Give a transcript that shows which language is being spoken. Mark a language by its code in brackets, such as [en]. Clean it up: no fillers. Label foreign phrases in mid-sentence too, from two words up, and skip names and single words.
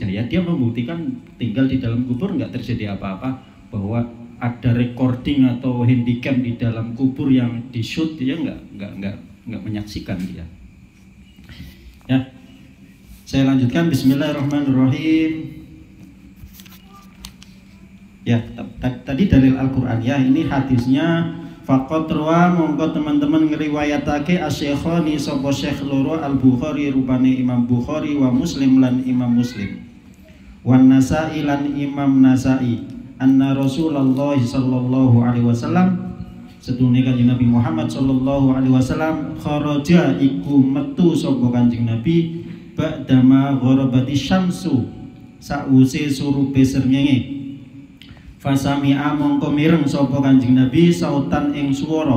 [id] Ya, dia membuktikan tinggal di dalam kubur nggak terjadi apa-apa, bahwa ada recording atau handycam di dalam kubur yang di shoot, dia nggak menyaksikan dia. Ya, saya lanjutkan. Bismillahirrahmanirrahim. Ya, tadi dalil Al-Quran, ya, ini hadisnya. [ar] Faqat rawa [jv] mongko teman-teman ngriwayatake asy-Syekhani sapa Syekh loro Al-Bukhari rupane Imam Bukhari wa Muslim lan Imam Muslim. Wan Nasa'i lan Imam Nasa'i. [ar] Anna Rasulullah sallallahu alaihi wasallam, [jv] sedune Kanjeng Nabi Muhammad [ar] sallallahu alaihi wasallam, [jv] kharaja iku metu sapa Kanjeng Nabi [ar] ba'dama gharabati syamsu, [jv] sawise surupe srengenge. Fasami'a mongko mireng sapa Kanjeng Nabi sautan ing swara.